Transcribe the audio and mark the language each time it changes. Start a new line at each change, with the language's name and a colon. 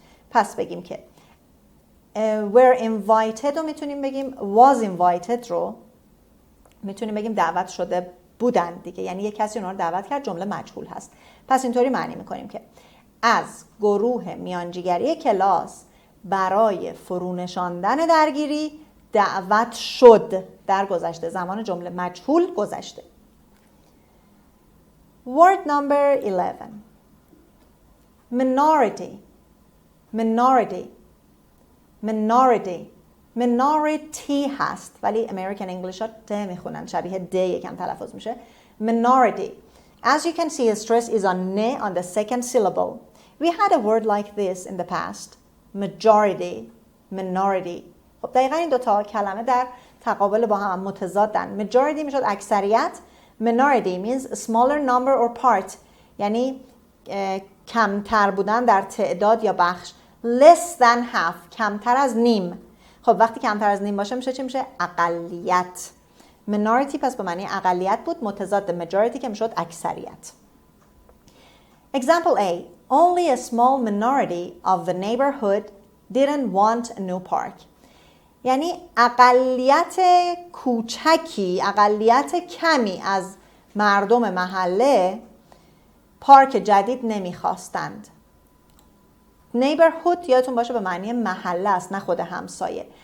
Persian: پس بگیم که were invited رو میتونیم بگیم was invited رو میتونیم بگیم دعوت شده بودن دیگه، یعنی یک کسی اونها رو دعوت کرد، جمله مجهول هست. پس اینطوری معنی میکنیم که از گروه میانجیگری کلاس برای فرونشاندن درگیری دعوت شد در گذشته، زمان جمله مجهول گذشته.
English: Word number 11. Minority. Minority. Minority.
Persian: Minority هست ولی American English ها ته میخونن، شبیه د یکم تلفظ میشه.
English: Minority. As you can see, the stress is on ne on the second syllable. We had a word like this in the past. Majority. Minority.
Persian: خب دقیقا این دوتا کلمه در تقابل با هم متضادن. Majority میشد اکثریت.
English: Minority means a smaller number or part
Persian: یعنی کمتر بودن در تعداد یا بخش.
English: Less than half
Persian: کمتر از نیم. خب وقتی کمتر از نیم باشه میشه چی میشه؟ اقلیت. Minority پس به معنی اقلیت بود، متضاد majority که میشد اکثریت.
English: Example A. Only a small minority of the neighborhood didn't want a new park.
Persian: یعنی اقلیت کوچکی، اقلیت کمی از مردم محله پارک جدید نمیخواستند. neighborhood یادتون باشه به معنی محله است نه خود همسایه.